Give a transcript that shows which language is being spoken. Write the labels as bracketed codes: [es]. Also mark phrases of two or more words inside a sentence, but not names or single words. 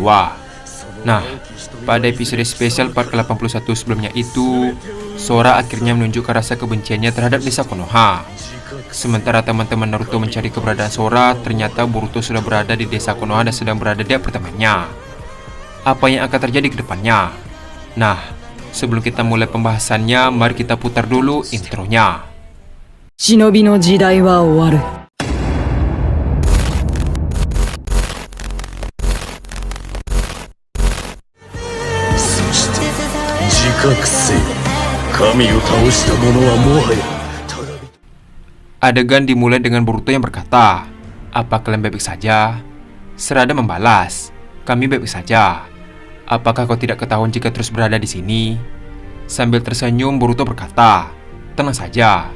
[id] Nah, pada episode spesial part ke-81 sebelumnya itu, Sora akhirnya menunjukkan rasa kebenciannya terhadap desa Konoha. Sementara teman-teman Naruto mencari keberadaan Sora, ternyata Boruto sudah berada di desa Konoha dan sedang berada di apartemennya. Apa yang akan terjadi ke depannya? Nah, sebelum kita mulai pembahasannya, mari kita putar dulu intronya. [ja] 忍びの時代は終わる。そして自覚せよ。神を倒した者はもはや [id] Adegan dimulai dengan Boruto yang berkata, "Apa kalian baik-baik saja?" Sarada membalas, "Kami baik-baik saja. Apakah kau tidak ketahuan jika terus berada di sini?" Sambil tersenyum, Boruto berkata, "Tenang saja.